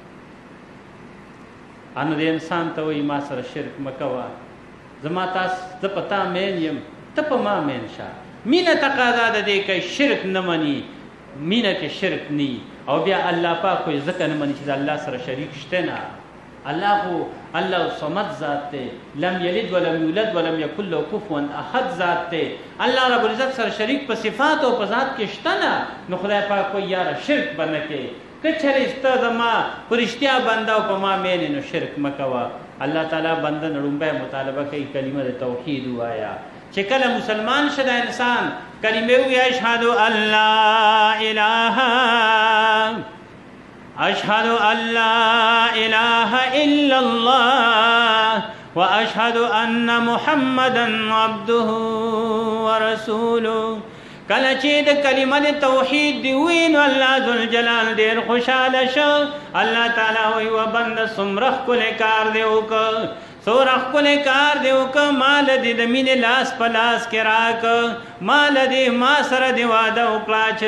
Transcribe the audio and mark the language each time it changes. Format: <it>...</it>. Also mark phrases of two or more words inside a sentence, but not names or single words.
<ps>نو د انسان ته وایي ما سره شرک مه کوه زما تاسو زه په تا مین یم ته په ما مین شه مینه تقاضا ده دی که شرک نه مني مینه کې شرک نی او بیا الله پاک خو ځکه نه مني چې د الله سره شریک شته نه الله خو الله صمد ذات دی</ps> <ar>لم یلد ولم یولد ولم یکن له کفوا احد</ar> <ps>ذات دی الله رب العزت سره شریک په صفات او په ذات کې شته نه نو خدای پاک خو یاره شرک به نه کوي که چېرې سته زما په رښتیا بنده او په ما مینې نو شرک مه کوه الله تعالی بنده نه لومبی مطالبه کوي کلمه د توحید ووایه چې کله مسلمان شه د انسان کلمې ووایي</ps> <ar>اشهد ان لا اله اشهد ان لا اله الا الله واشهد ان محمدا عبده ورسوله</ar> <ps>کله چې د کلمه د توحید دی وینو الله ذوالجلال ډېر خوشحاله شو الله تعالی وایي و بنده څومره ښکلی کار دی وکړ څومره ښکلی کار دی وکړه ما له دې د مینې لاس په لاس کې راکړه ما له دې ما سره دې واده وکړه چې</ps>